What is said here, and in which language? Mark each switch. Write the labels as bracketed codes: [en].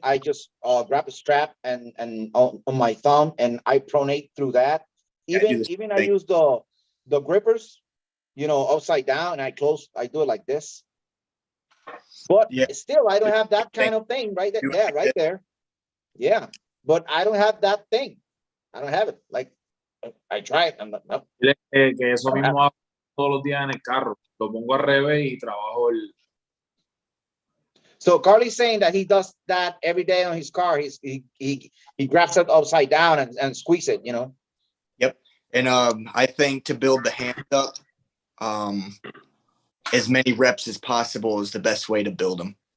[en] I just grab a strap and on my thumb and I pronate through that. Even I use the grippers, upside down, and I do it like this. But still, I don't have that kind of thing right there. Yeah, right there. Yeah, but I don't have that thing. I don't have it. Like I tried. I'm like, no. [es] Que eso mismo hago todos los días en el carro. Lo pongo al revés y trabajo el. [en] So Carly's saying that he does that every day on his car. He grabs it upside down and squeeze it, Yep. And I think to build the hands up, as many reps as possible is the best way to build them.